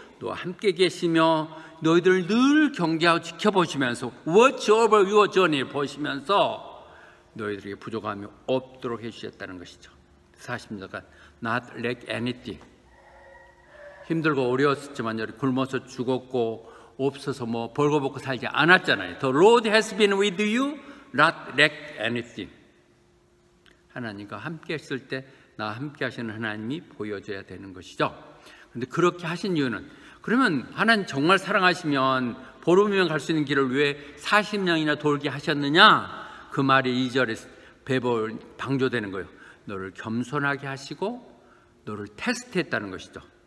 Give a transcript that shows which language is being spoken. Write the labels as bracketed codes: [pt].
[ko] 너와 함께 계시며 너희들을 늘 경계하고 지켜보시면서 [en] watch over your journey [ko] 보시면서 너희들에게 부족함이 없도록 해주셨다는 것이죠. 40년간 [en] not lack anything [ko] 힘들고 어려웠지만 굶어서 죽었고 없어서 뭐 벌거벗고 살지 않았잖아요. [en] The Lord has been with you, not lack anything. [ko] 하나님과 함께 했을 때 나와 함께 하시는 하나님이 보여줘야 되는 것이죠. 그런데 그렇게 하신 이유는 그러면 하나님 정말 사랑하시면 보름이면 갈 수 있는 길을 왜 40년이나 돌게 하셨느냐? 그 말이 2절에 방조되는 거예요. 너를 겸손하게 하시고 너를 테스트했다는 것이죠.